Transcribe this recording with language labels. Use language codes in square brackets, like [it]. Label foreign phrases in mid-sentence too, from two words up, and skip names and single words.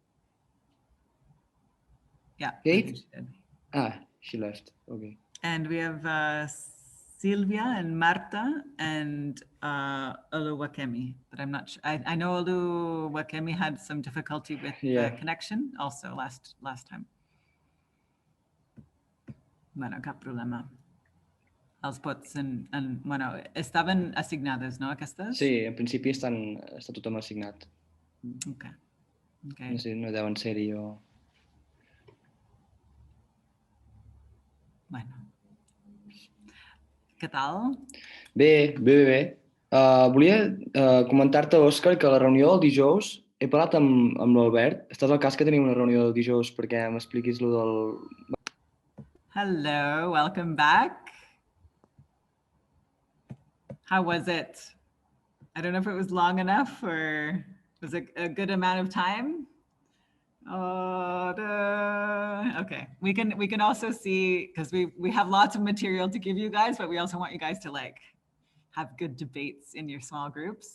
[en] Yeah. Kate? She left. Okay. And we have Silvia and Marta and Oluwakemi, but I'm not sure. I know Oluwakemi had some difficulty with the connection also last time. [ca] Bueno, cap problema. Els pots bueno, estaven assignades, no, aquestes? Sí, en principi està tothom assignat. Okay. No sé, no deuen ser-hi o... Bueno. Què tal? Bé. Volia comentar-te, Òscar, que a la reunió del dijous he parlat amb l'Albert. Estàs al cas que tenim una reunió del dijous perquè m'expliquis lo del... [en] Hello, welcome back. How was it? I don't know if it was long enough or was it a good amount of time? Okay, we can also see, because we have lots of material to give you guys, but we also want you guys to like have good debates in your small groups.